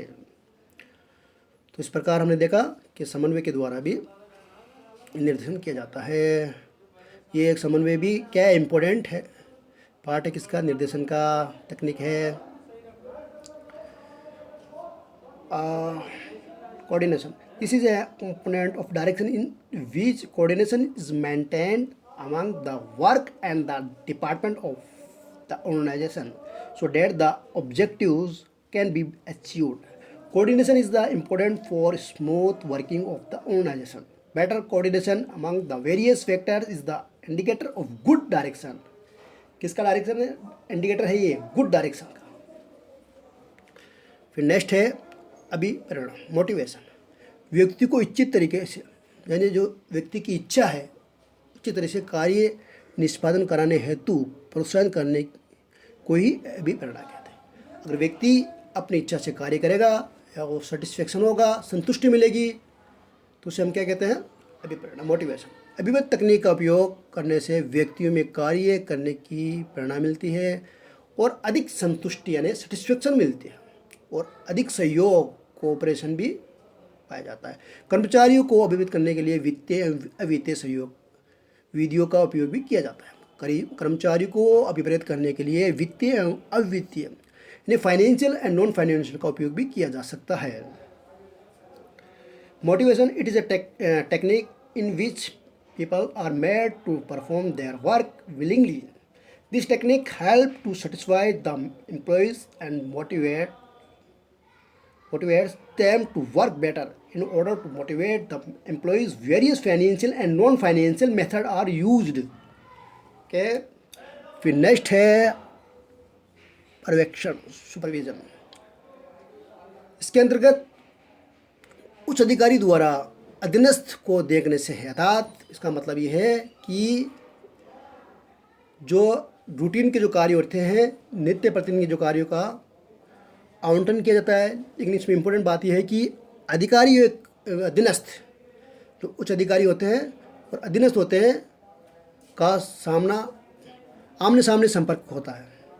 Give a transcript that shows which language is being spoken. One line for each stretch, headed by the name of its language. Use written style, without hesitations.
Hindi: तो इस प्रकार हमने देखा कि समन्वय के द्वारा भी निर्देशन किया जाता है। ये एक समन्वय भी क्या इम्पोर्टेंट है, पार्ट है किसका, निर्देशन का तकनीक है।
English: Coordination. This is a component of direction in which coordination is maintained among the work and the department of the organization so that the objectives can be achieved. Coordination is the important for smooth working of the organization. Better coordination among the various factors is the indicator of good direction.
Hindi: किसका direction है? Indicator है ये
English: good direction
Hindi: का। फिर next है अभिप्रेरणा, motivation. व्यक्ति को इच्छित तरीके से, यानी जो व्यक्ति की इच्छा है उचित तरह से कार्य निष्पादन कराने हेतु प्रोत्साहन करने को ही अभिप्रेरणा कहते हैं। अगर व्यक्ति अपनी इच्छा से कार्य करेगा या वो सेटिस्फेक्शन होगा, संतुष्टि मिलेगी, तो उसे हम क्या कहते हैं? अभिप्रेरणा, मोटिवेशन। अभिव्यक्त तकनीक का उपयोग करने से व्यक्तियों में कार्य करने की प्रेरणा मिलती है और अधिक संतुष्टि यानी सेटिस्फेक्शन मिलती है और अधिक सहयोग, कोऑपरेशन भी पाया जाता है। कर्मचारियों को अभिव्यक्त करने के लिए वित्तीय एवं अवित्तीय सहयोग विधियों का उपयोग भी किया जाता है। कर्मचारियों को अभिप्रेत करने के लिए वित्तीय एवं अवित्तीय यानी
English: financial and non financial
Hindi: का उपयोग भी किया जा सकता है।
English: Motivation, it is a technique in which people are made to perform their work willingly. This technique helps to satisfy the employees and motivates them to work better. In order to motivate the employees, various financial and non-financial methods are used. Okay.
Hindi: फिर next है पर्यवेक्षण, supervision. इसके अंतर्गत उच्च अधिकारी द्वारा अधीनस्थ को देखने से है। अर्थात इसका मतलब ये है कि जो रूटीन के जो कार्य होते हैं, नित्य प्रतिदिन के जो कार्यों का आवंटन किया जाता है, लेकिन इसमें इम्पोर्टेंट बात यह है कि अधिकारी एक अधीनस्थ जो उच्च अधिकारी होते हैं और अधीनस्थ होते हैं का सामना आमने सामने संपर्क होता है।